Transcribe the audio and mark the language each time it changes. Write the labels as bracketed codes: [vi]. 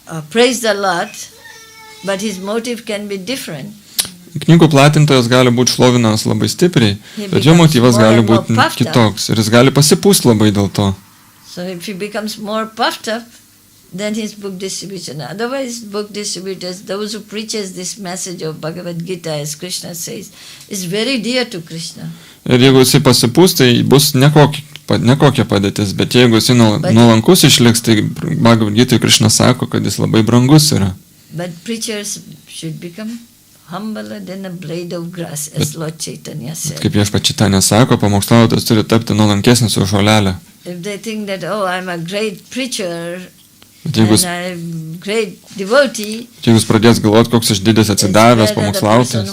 [en] Praise the Lord, but his motive can be different. [lt] Knygų platintojas gali būti šlovinamas labai stipriai, bet jo motyvas gali būti kitoks ir jis gali pasipūsti labai dėl to. [en] So if he becomes more puffed up, then his book distribution. Otherwise, book distributors, those who preaches this message of Bhagavad Gita, as Krishna says, is very dear to Krishna. [lt] Ir jeigu jisai pasipūs, tai bus nekokia padėtis, bet jeigu jisai nuolankus išliks, tai Bhagavad Gita Krishna sako, kad jis labai brangus yra. [en] But preachers should become humbler than a blade of grass, as Lord Chaitanya said. [lt] Kaip Viešpats Čaitanija sako, pamokslautojas turi tapti nuolankesnis už žolelę. [en] If they think that, oh, I'm a great preacher, [lt] Bet jeigu [en] and I'm great devotee, [lt] jūs pradės galvoti, koks aš didis atsidavęs pamokslautojas,